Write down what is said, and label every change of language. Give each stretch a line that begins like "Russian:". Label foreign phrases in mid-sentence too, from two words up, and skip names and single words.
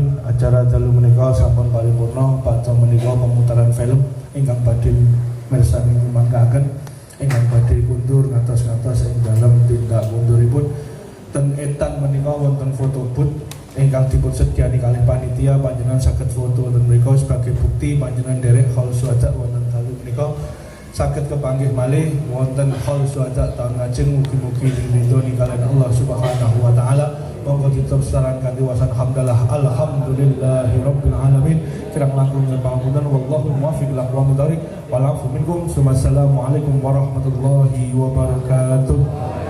Javanese: Acara dalu menika sampun paripurna. Paca menika pemutaran film ingkang badhe mirsani mangkaken ingkang badhe kundur ngatos-ngatos ing dalem tindak munduripun. Ten etan menika wonten foto booth ingkang dipun sediani kalih panitia. Panjenengan saged foto ten mriku sebagai bukti panjenengan derek haul suada wonten dalu menika. Saged kepanggih malih wonten haul suada taun ngajeng mugi-mugi ridho kalian
Arabic: الله سبحانه وتعالى.
Javanese: Monggo kita sesaran kanthi wasan hamdalah
Arabic: الحمد لله رب العالمين.
Javanese: Kirang langkung pangapunten
Arabic: والله الموفق إلى أقوم الطريق. والعفو منكم. والسلام عليكم ورحمة الله وبركاته.